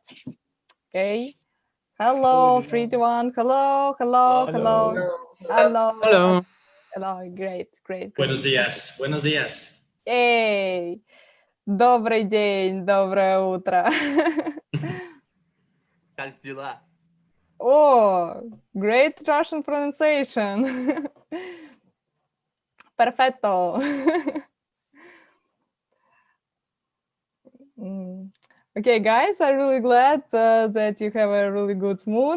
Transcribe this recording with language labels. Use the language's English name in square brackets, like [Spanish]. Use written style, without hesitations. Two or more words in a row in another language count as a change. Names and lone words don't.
[English] Okay. Hello, 3, 2, 1. Hello, hello, hello, hello, Hello. hello. Great, great, [Spanish] Buenos [English] great. [Spanish] días, buenos días. [Russian] Hey, добрый день, доброе утро. Как дела? [English] Oh, great Russian pronunciation. Perfetto. Okay, guys, I'm really glad that you have a really good mood.